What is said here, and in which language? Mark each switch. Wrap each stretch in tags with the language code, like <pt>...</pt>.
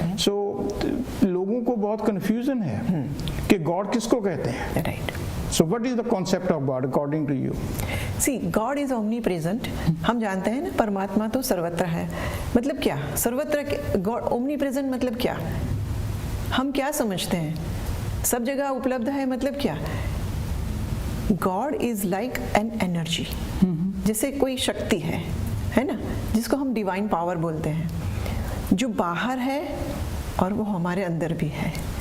<hi>So लोगों को बहुत confusion है कि God किसको कहते हैं?</hi> <en>Right. So what is the concept of God according to you? See, God is omnipresent.</en> <hi>हम जानते हैं ना, परमात्मा तो सर्वत्र है। मतलब क्या सर्वत्र,</hi> <en>God omnipresent</en> <hi>मतलब क्या? हम क्या समझते हैं? सब जगह उपलब्ध है मतलब क्या?</hi> <en>God is like an energy.</en> <hi>जैसे कोई शक्ति है ना, जिसको हम डिवाइन पावर बोलते हैं, जो बाहर है और वो हमारे अंदर भी है।</hi>